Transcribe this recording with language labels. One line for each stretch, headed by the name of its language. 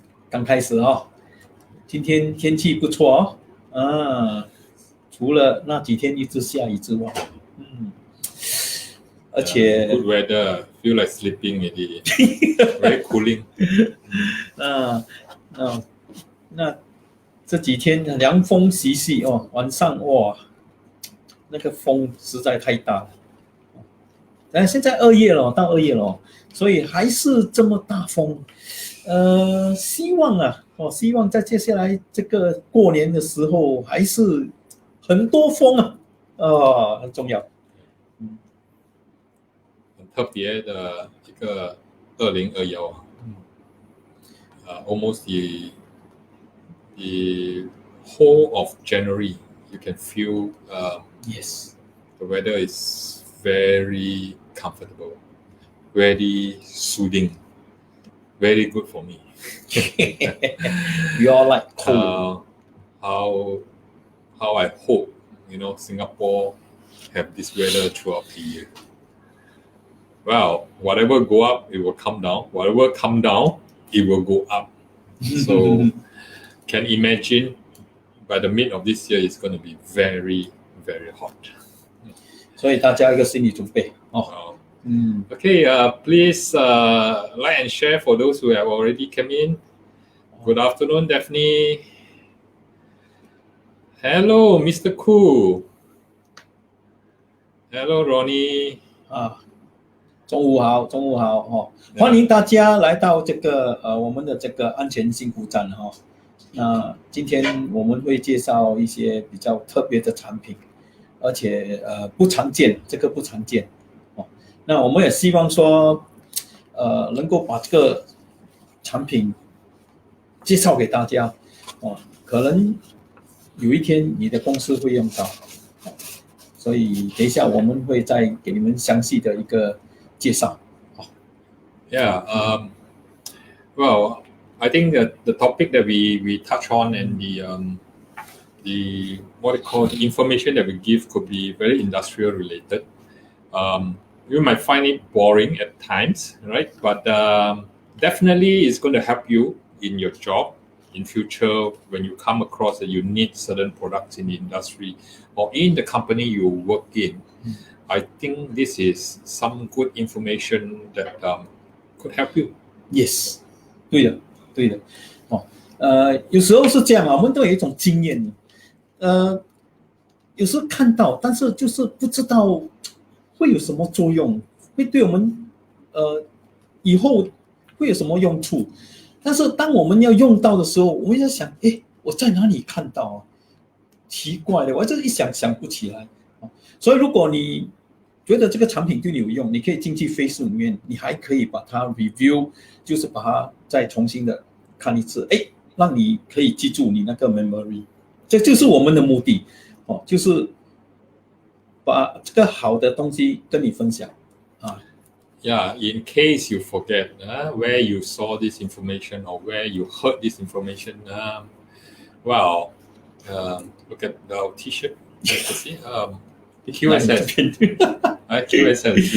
Chinese: 刚开始哦，今天天气不错哦，除了那几天一直下雨之外，而且
English: good weather, feel like sleeping already. Very cooling.
Chinese: 那这几天凉风习习哦，晚上哇，那个风实在太大了。但现在2月了，到2月了，所以还是这么大风。希望在接下来这个过年的时候还是很多风啊，很重要。很特别的一个
English: 2021，almost the whole of January, you can feel yes, the weather is very comfortable, very soothing, very good for me. We all like cold. How I hope Singapore have this weather throughout the year. Well, whatever go up, it will come down. Whatever come down, it will go up. So, can imagine by the mid of this year, it's going to be very, very hot.
Chinese: 所以大家一个心理准备哦。
English: Okay, please like and share for those who have already come in. Good afternoon, Daphne. Hello, Mr. Koo. Hello, Ronnie.
Chinese: 中午好哦！欢迎大家来到这个我们的这个安全幸福站哈。那今天我们会介绍一些比较特别的产品，而且不常见，这个不常见哦。那我们也希望说能够把这个产品介绍给大家哦，可能有一天你的公司会用到，所以等一下我们会再给你们详细的一个介绍。
English: Yeah, well, I think that the topic that we touch on and the what they call the information that we give could be very industrial related. You might find it boring at times, right? But definitely it's going to help you in your job in future when you come across that you need certain products in the industry or in the company you work in. I think this is some good information that could help you. Yes,
Chinese: 对的哦。有时候是这样啊，我们都有一种经验，有时候看到，但是就是不知道会有什么作用，会对我们以后会有什么用处。但是当我们要用到的时候，我们在想，我在哪里看到啊？奇怪的，我这一想不起来。所以如果你觉得这个产品对你有用，你可以进去 Facebook 里面，你还可以把它 review， 就是把它再重新的看一次，让你可以记住你那个 memory， 这就是我们的目的哦，就是把这个好的东西跟你分享啊。
English: Yeah, in case you forget where you saw this information or where you heard this information, well, look at our T-shirt. See, QSS. QSS.